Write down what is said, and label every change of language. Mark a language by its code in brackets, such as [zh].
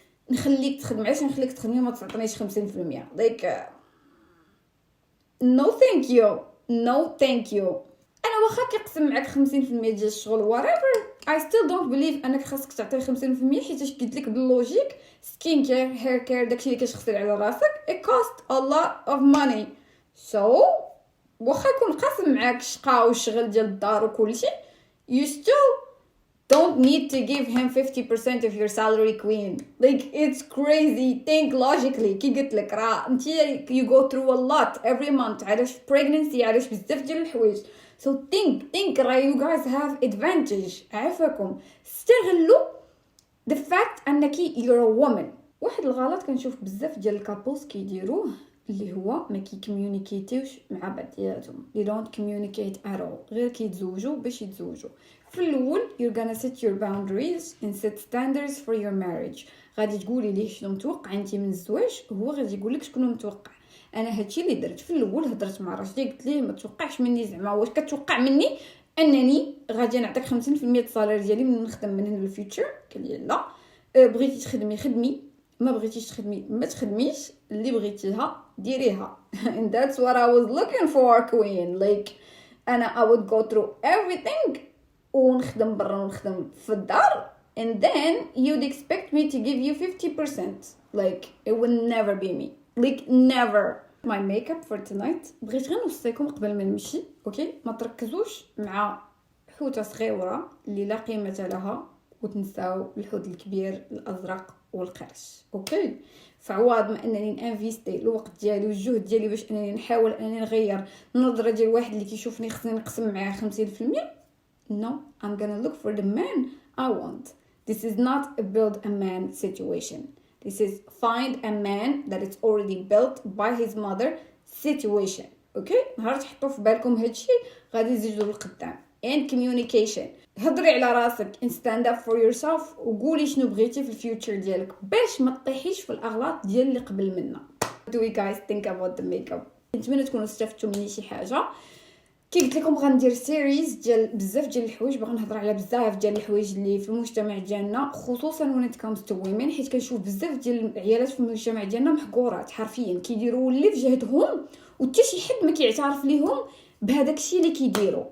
[ar] نخليك تخدم علاش نخليك تخدمي ما تعطينيش 50% [en] Like no thank you. [ar] انا واخا كيقسم معاك 50% ديال الشغل [en] whatever I still don't believe [ar] انك خاصك تعطي 50% حيت قلت لك باللوجيك [en] skin care hair care [ar] داكشي اللي كتغسل على راسك [en] it cost a lot of money. so [ar] واخا يكون قاسم معاك الشقا والشغل ديال الدار وكلشي [en] you still don't need to give him 50% of your salary, queen. Like, it's crazy. Think logically. [ar] كي قلت لك راه انتي [en] you go through a lot every month. [ar] علاش [en] pregnancy [ar] علاش بزاف ديال الحوايج. [en] So think [ar] راه [en] you guys have advantage. [ar] عافاكم. استغلوا [en] the fact [ar] انكي [en] you're a woman. [ar] واحد الغلط كنشوف بزاف ديال الكابلز كيديروه اللي هو ما كيكومونيكيتيوش مع بعضياتهم. [en] they don't communicate at all. [ar] غير كيتزوجوا باش يتزوجوا. في الاول [en] you're gonna set your boundaries and set standards for your marriage. [ar] غادي تقولي ليه شنو متوقع انت من الزواج هو غادي يقول لك شنو متوقع. انا هادشي اللي درت في الاول هضرت مع راجلي قلت ليه ما توقعش مني زعما واش كتوقع مني انني غادي نعطيك 50% الصالير ديالي من نخدم من هنا للفيوتشر. قال لي لا بغيتي تخدمي خدمي ما بغيتيش تخدمي ما تخدميش اللي بغيتيها ديريها. [en] and that's what I was looking for, queen. like [ar] انا [en] I would go through everything [ar] ونخدم برا ونخدم في الدار [en] and then you'd expect me to give you 50%. like it would never be me. like never. my makeup for tonight [ar] بغيت غير نوصيكم قبل ما نمشي اوكي ما تركزوش مع حوته صغيره اللي لا قيمه لها وتنساو الحوت الكبير الازرق والقرش. اوكي فعوض ما انني نانفيستي الوقت ديالي والجهد ديالي باش انني نحاول انني نغير النظره ديال واحد اللي كيشوفني خصني نقسم معاه 50%. [en] no, I'm gonna look for the man I want. This is not a build a man situation. This is find a man that is already built by his mother situation. okay [ar] نهار تحطوا في بالكم هادشي غادي تزيدوا للقدام. [en] and communication. [ar] هضري على راسك [en] and stand up for yourself [ar] وقولي شنو بغيتي في الفيوتشر ديالك باش ما تطيحيش في الاغلاط ديال اللي قبل منا. [en] do you guys think about the makeup؟ [ar] نتمنى تكونوا استفدتوا مني شي حاجه. كي قلت لكم غندير سيريز ديال بزاف ديال الحوايج باغا نهضر على بزاف ديال الحوايج اللي في المجتمع ديالنا خصوصا [en] when it comes to women [ar] حيت كنشوف بزاف ديال العيالات في المجتمع ديالنا محقورات حرفيا كيديروا اللي في جهدهم وحتى شي حد ما كيعترف ليهم بهذاك الشيء اللي كيديروا.